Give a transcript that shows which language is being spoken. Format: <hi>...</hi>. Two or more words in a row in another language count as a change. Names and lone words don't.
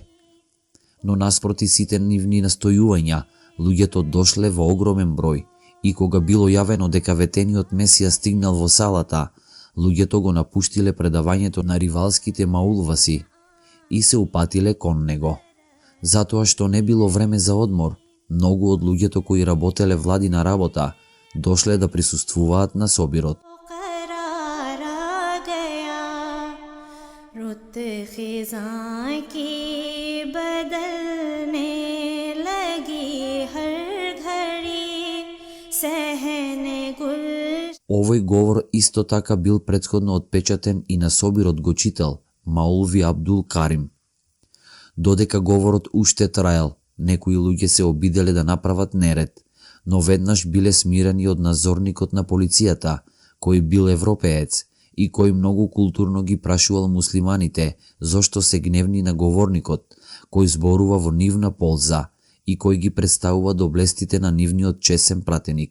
<mk>Но наспроти сите нивни настојувања, луѓето дошле во огромен број и кога било јавено дека ветениот Месија стигнал во салата, луѓето го напуштиле предавањето на ривалските маулваси и се упатиле кон него. Затоа што не било време за одмор, многу од луѓето кои работеле владина работа дошле да присуствуваат на собирот.</mk> <ur>قرار آ گیا رت خزاں کی بدلنے لگی ہر گھڑی صحنِ گل.</ur> <mk>Овој говор исто така бил претходно отпечатен и на собирот го читал Маулви Абдул Карим. Додека говорот уште траел, некои луѓе се обиделе да направат неред, но веднаш биле смирени од надзорникот на полицијата, кој бил европеец и кој многу културно ги прашувал муслиманите зошто се гневни на говорникот, кој зборува во нивна полза и кој ги представува доблестите на нивниот чесен пратеник.</mk>